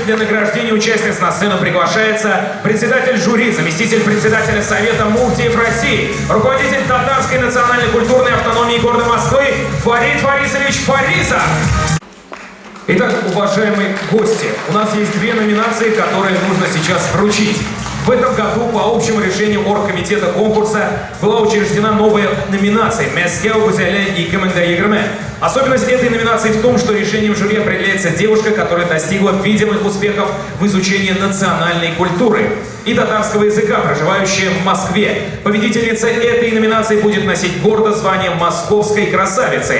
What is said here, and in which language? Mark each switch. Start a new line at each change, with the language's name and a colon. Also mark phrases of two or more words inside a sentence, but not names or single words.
Russian: Для награждения участниц на сцену приглашается председатель жюри, заместитель председателя Совета муфтиев России, руководитель татарской национальной культурной автономии города Москвы Фарид Фарисович Фаризов. Итак, уважаемые гости, у нас есть две номинации, которые нужно сейчас вручить. В этом году по общему решению оргкомитета конкурса была учреждена новая номинация «Мәскәү гүзәле 2020». Особенность этой номинации в том, что решением жюри определяется девушка, которая достигла видимых успехов в изучении национальной культуры и татарского языка, проживающая в Москве. Победительница этой номинации будет носить гордо звание московской красавицы.